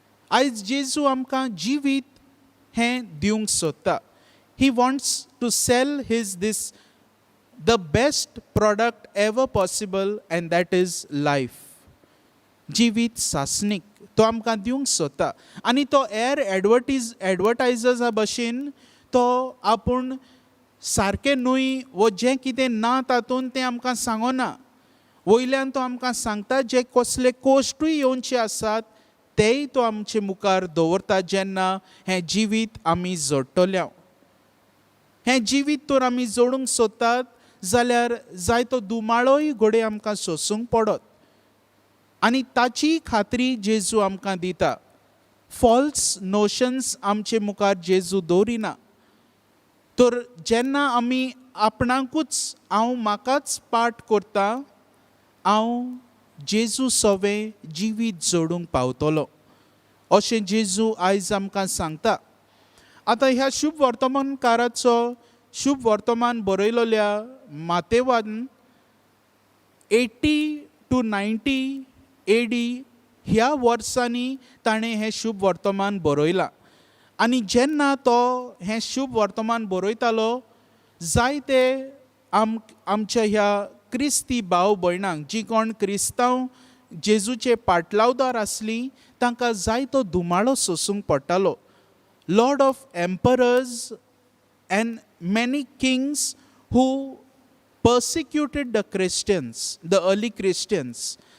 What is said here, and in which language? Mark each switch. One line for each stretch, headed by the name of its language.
Goan Konkani: आयज जेजू आमकां जिवीत हें दिवंक सोदता.
English: He wants to sell the best product ever possible, and that is life.
Goan Konkani: जिवीत सासणीक तो आमकां दिवंक सोदता. आनी तो एर एडवर्टायजर्सा भशेन तो आपूण सारकें न्हय वो जें कितें ना तातूंत तें आमकां सांगना. वयल्यान तो आमकां सांगता जे कसले कोश्टूय येवचे आसात तेय तो आमचे मुखार दवरता जेन्ना हें जिवीत आमी जोडटले. हें जिवीत तर आमी जोडूंक सोदतात जाल्यार जायतो दुमाळोय घोडे आमकां सोंसूंक पडत. आनी ताची खात्री जेजू आमकां दिता.
English: false notions
Goan Konkani: आमचे मुखार जेजू दवरिना. तर जेन्ना आमी आपणाकूच हांव म्हाकाच पाट करता, हांव जेजू सवें जिवीत जोडूंक पावतलो अशें जेजू आयज आमकां सांगता. आतां ह्या शुभ वर्तमानकाराचो शुभ वर्तमान बरयलोल्या मातेवान
English: 80 to 90 AD
Goan Konkani: ह्या वर्सांनी ताणें हें शुभ वर्तमान बरयलां. आनी जेन्ना तो हें शुभ वर्तमान बरयतालो जायते आमच्या ह्या क्रिस्ती भाव भयणांक जीं कोण क्रिस्तांव जेजूचे पाटलावदार आसलीं तांकां जायतो दुमाळो सोंसूंक पडटालो.
English: Lord of emperors and many kings who persecuted the Christians, the early Christians.